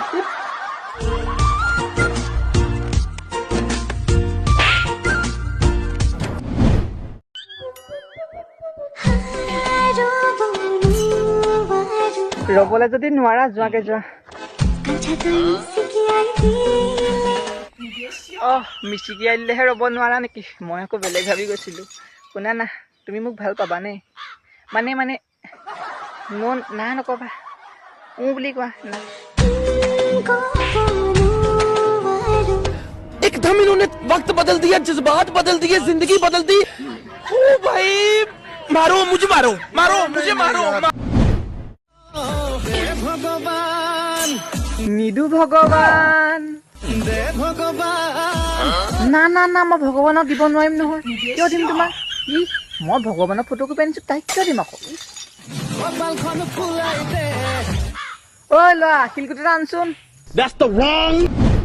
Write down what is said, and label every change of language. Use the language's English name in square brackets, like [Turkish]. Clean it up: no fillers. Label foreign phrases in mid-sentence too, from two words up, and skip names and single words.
[Assamese] ৰ'বলৈ যদি নোৱাৰা যোৱাকে যোৱা মিচিকি আহিলেহে ৰ'ব নোৱাৰা নেকি মই আকৌ বেলেগ ভাবি গৈছিলোঁ শুনা না তুমি মোক ভাল পাবানে মানে না নক'বা বুলি কোৱা না [Hindi] एकदम इन्होंने वक्त बदल दिया जज्बात बदल दिए जिंदगी बदल दी ओ भाई मारो मुझे मारो भगवान [Assamese] নিদু ভগৱান না মই ভগৱানক দিব নোৱাৰিম নহয় কিয় দিম তোমাক মই ভগৱানৰ ফটো কপি আনিছোঁ তাইক কিয় দিম আকৌ ঐ ল'ৰা শিলগুটি এটা আনচোন [English] That's the wrong